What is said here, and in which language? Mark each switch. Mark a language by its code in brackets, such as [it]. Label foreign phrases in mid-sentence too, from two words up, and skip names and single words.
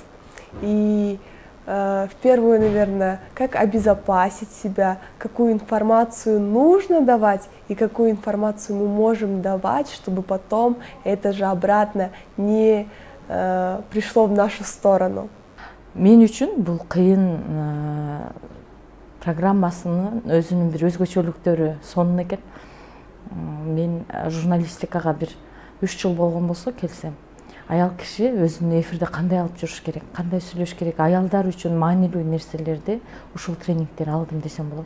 [ru] И в первую, наверное, как обезопасить себя, какую информацию нужно давать и какую информацию мы можем давать, чтобы потом это же обратно не пришло в нашу сторону. [ky] Мен үчүн бул кыйын программасынын өзүнүн бир өзгөчөлүктөрү сонун экен. Мен журналистикага бир 3 жыл болгон болсо келсем, аял киши өзүн эфирде кандай алып жүрүш керек, кандай сүйлөш керек, аялдар үчүн маанилүү нерселерди ушул тренингдер алдым десем болот.